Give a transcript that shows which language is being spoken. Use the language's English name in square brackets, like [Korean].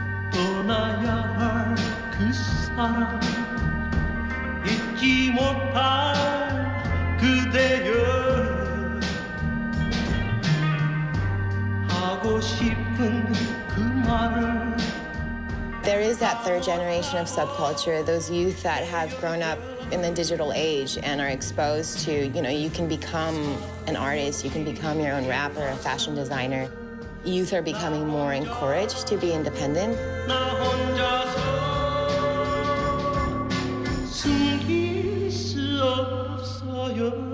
[Korean] 떠나야 할 그 사람 잊지 못할 그대여 하고 싶은 그 말을 [English] There is that third generation of subculture, those youth that have grown up in the digital age and are exposed to, you can become an artist, you can become your own rapper, a fashion designer. Youth are becoming more encouraged to be independent. [Korean] 나 혼자서 숨길 수 없어요.